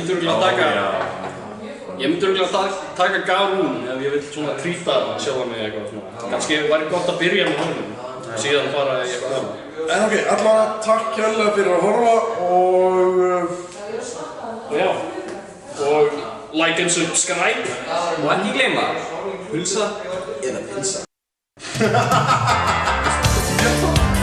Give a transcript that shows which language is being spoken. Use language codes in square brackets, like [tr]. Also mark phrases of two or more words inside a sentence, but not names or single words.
[is] Já, ég myndi örugglega taka... Ég myndi örugglega taka Garún ef ég vill svona trýta sjálfa mig eitthvað svona. Kannski væri gott að byrja með honum, síðan fara í eitthvað annað. En ok, allavega takk kærlega fyrir að horfa og já, og [en] like and subscribe. [is] Og ekki gleyma, pulsa eða pilsa.